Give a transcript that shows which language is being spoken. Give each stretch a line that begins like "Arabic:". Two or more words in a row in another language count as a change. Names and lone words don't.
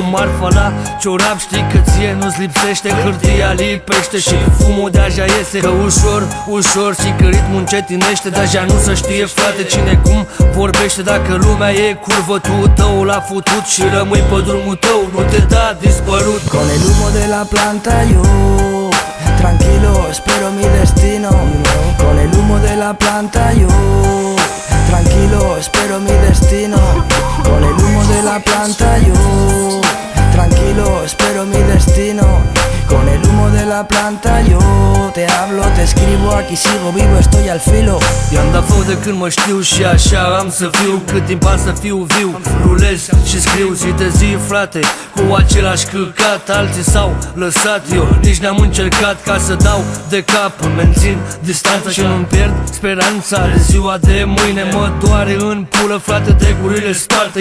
Romanian: Marfa la ciorap, știi că ție nu-ți lipsește, hârtia lipește și fumul de-aja iese. Că ușor, ușor și că ritmul încetinește, de-aja nu se știe, frate, cine cum vorbește. Dacă lumea e curvătul tău l-a futut și rămâi pe drumul tău, nu te da dispărut.
Spanish: Con el humo de la planta yo tranquilo espero mi destino. Con el humo de la planta yo tranquilo espero mi destino. Con el humo de la planta yo tranquilo espero mi destino. Con el humo de la planta yo te hablo, te escribo, aquí sigo vivo, estoy al filo.
Romanian: I-am dat foc de când mă știu și așa am să fiu, cât timp am să fiu viu. Rulez și scriu zi de zi, frate, cu același căcat. Alții s-au lăsat, eu nici n-am încercat ca să dau de cap. Îmi mențin distanța și nu-mi pierd speranța. De ziua de mâine mă doare în pulă, frate, de gurile sparte.